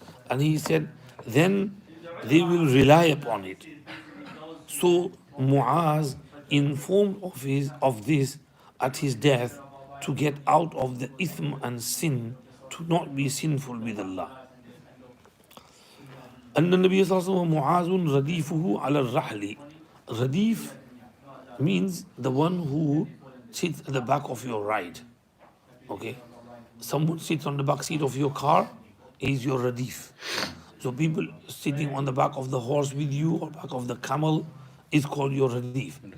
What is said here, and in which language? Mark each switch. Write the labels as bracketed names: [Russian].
[English] And he said, "Then they will rely upon it." So Muaz informed of this at his death to get out of the ithm and sin, to not be sinful with Allah. [Arabic] أن النبي صلى الله عليه وسلم معاذ رديفه على الرحل. [English] Radif means the one who sits at the back of your ride. Okay? Someone sits on the back seat of your car is your radif. So people sitting on the back of the horse with you or back of the camel is called your radif.